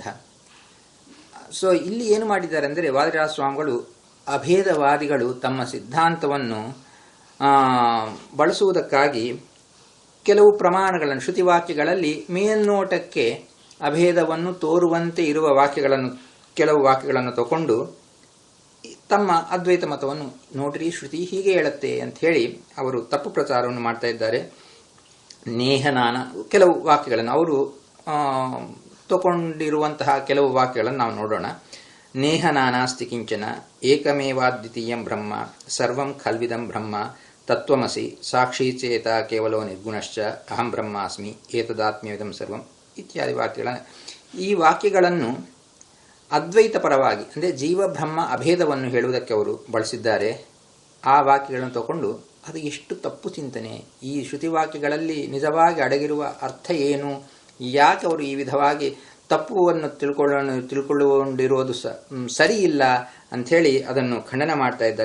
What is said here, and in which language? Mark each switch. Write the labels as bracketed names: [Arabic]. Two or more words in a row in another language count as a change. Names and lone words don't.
[Kannada] ಸೊ ಇಲ್ಲಿ ಏನು ಮಾಡಿದ್ದಾರೆ ಅಂದರೆ, ವಾದಿರಾಜ ಸ್ವಾಮಿಗಳು ಅಭೇದವಾದಿಗಳು ತಮ್ಮ ಸಿದ್ಧಾಂತವನ್ನು ಬಳಸುವುದಕ್ಕಾಗಿ ಕೆಲವು ಪ್ರಮಾಣಗಳನ್ನು, ಶ್ರುತಿವಾಕ್ಯಗಳಲ್ಲಿ ಮೇಲ್ನೋಟಕ್ಕೆ ಅಭೇದವನ್ನು ತೋರುವಂತೆ ಇರುವ ಕೆಲವು ವಾಕ್ಯಗಳನ್ನು ತಗೊಂಡು ತಮ್ಮ ಅದ್ವೈತ ಮತವನ್ನು ನೋಡ್ರಿ, ಶ್ರುತಿ ಹೀಗೆ ಹೇಳುತ್ತೆ ಅಂತ ಹೇಳಿ ಅವರು ತಪ್ಪು ಪ್ರಚಾರವನ್ನು ಮಾಡ್ತಾ ಇದ್ದಾರೆ. ನೇಹನಾನ ಕೆಲವು ವಾಕ್ಯಗಳನ್ನು ಅವರು ತಗೊಂಡಿರುವಂತಹ ಕೆಲವು ವಾಕ್ಯಗಳನ್ನು ನಾವು ನೋಡೋಣ. [Sanskrit] ನೇಹನಾನಾಸ್ತಿ ಕಿಂಚನ ಏಕಮೇವಾದ್ವಿತೀಯಂ ಬ್ರಹ್ಮ ಸರ್ವಂ ಖಲ್ವಿದಂ ಬ್ರಹ್ಮ ತತ್ವಮಸಿ ಸಾಕ್ಷಿ ಚೇತ ಕೇವಲೋ ನಿರ್ಗುಣಶ್ಚ ಅಹಂ ಬ್ರಹ್ಮಾಸ್ಮಿ ಏತದಾತ್ಮ್ಯವಿದಂ ಸರ್ವಂ [Kannada] ಇತ್ಯಾದಿ ಈ ವಾಕ್ಯಗಳನ್ನು ಅದ್ವೈತ ಪರವಾಗಿ ಅಂದರೆ ಜೀವ ಬ್ರಹ್ಮ ಅಭೇದವನ್ನು ಹೇಳುವುದಕ್ಕೆ ಅವರು ಬಳಸಿದ್ದಾರೆ. ಆ ವಾಕ್ಯಗಳನ್ನು ತಗೊಂಡು ಅದು ಎಷ್ಟು ತಪ್ಪು ಚಿಂತನೆ. ಈ ಶ್ರುತಿವಾಕ್ಯಗಳಲ್ಲಿ ನಿಜವಾಗಿ ಅಡಗಿರುವ ಅರ್ಥ ಏನು, ಯಾಕೆ ಅವರು ಈ ವಿಧವಾಗಿ ತಪ್ಪುವನ್ನು ತಿಳ್ಕೊಳ್ಳುವಂಡಿರೋದು ಸರಿ ಇಲ್ಲ ಅಂಥೇಳಿ ಅದನ್ನು ಖಂಡನೆ ಮಾಡ್ತಾ ಇದ್ದಾರೆ.